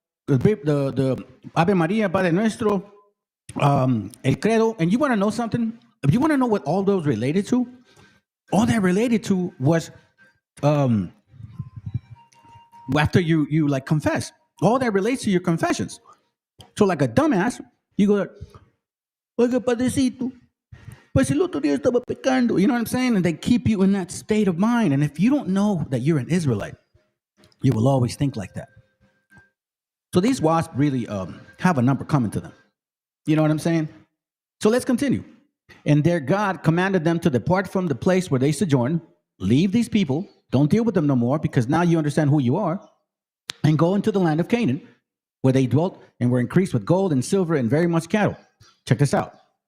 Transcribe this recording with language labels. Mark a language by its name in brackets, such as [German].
[English] The Ave Maria, Padre Nuestro, El Credo. And you want to know something? If you want to know what all those related to, all that related to was after you like confess. All that relates to your confessions. So like a dumbass, you go, [Spanish] oiga, padrecito, pues el otro día estaba pecando. [English] You know what I'm saying? And they keep you in that state of mind. And if you don't know that you're an Israelite, you will always think like that. So these wasps really have a number coming to them. You know what I'm saying? So let's continue. And their God commanded them to depart from the place where they sojourn, leave these people, don't deal with them no more, because now you understand who you are, and go into the land of Canaan, where they dwelt and were increased with gold and silver and very much cattle. Check this out.